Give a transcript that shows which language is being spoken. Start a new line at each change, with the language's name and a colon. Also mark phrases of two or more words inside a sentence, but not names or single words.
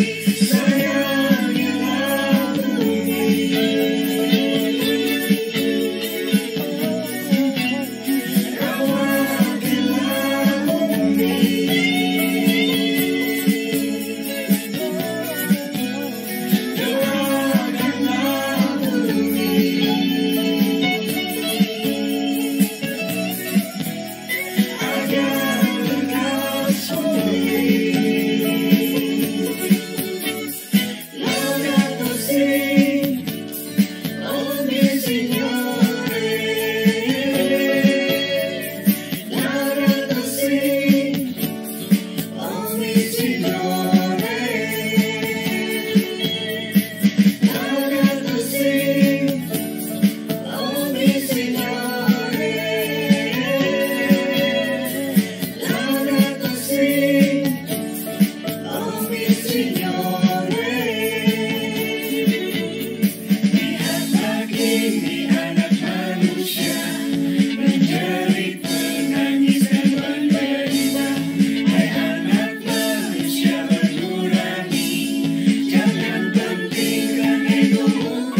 Indonesian: Sayangilah bumi, rawatilah bumi, doakanlah bumi, agar lekas pulih.
Italian: Laudato si, oh mio Signore. Laudato si, oh mio Signore. Laudato si, oh mio Signore. Laudato si, oh mio Signore.
Indonesian: Lihatlah kini anak manusia menjerit, menangis dan menderita. Hai anak manusia bernurani, jangan pentingkan egomu